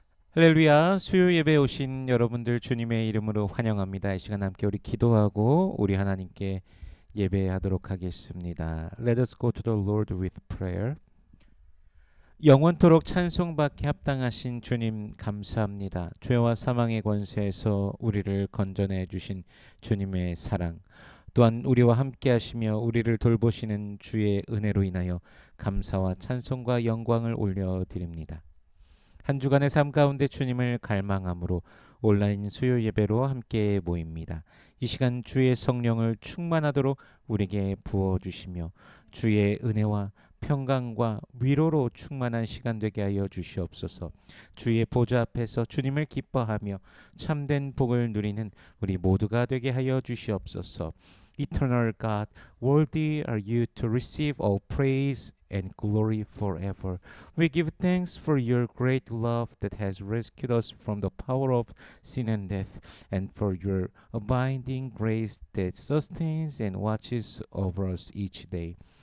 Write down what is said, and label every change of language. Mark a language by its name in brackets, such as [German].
[Korean] 할렐루야, 수요 예배에 오신 여러분들 주님의 이름으로 환영합니다. 이 시간 함께 우리 기도하고 우리 하나님께 예배하도록 하겠습니다. [English] Let us go to the Lord with prayer. [Korean] 영원토록 찬송받기 합당하신 주님 감사합니다. 죄와 사망의 권세에서 우리를 건져내 주신 주님의 사랑, 또한 우리와 함께 하시며 우리를 돌보시는 주의 은혜로 인하여 감사와 찬송과 영광을 올려드립니다. 한 주간의 삶 가운데 주님을 갈망함으로 온라인 수요 예배로 함께 모입니다. 이 시간 주의 성령을 충만하도록 우리에게 부어주시며 주의 은혜와 평강과 위로로 충만한 시간 되게 하여 주시옵소서. 주의 보좌 앞에서 주님을 기뻐하며 참된 복을 누리는 우리 모두가 되게 하여 주시옵소서. [English] Eternal God, worthy are you to receive all praise and glory forever. We give thanks for your great love that has rescued us from the power of sin and death, and for your abiding grace that sustains and watches over us each day.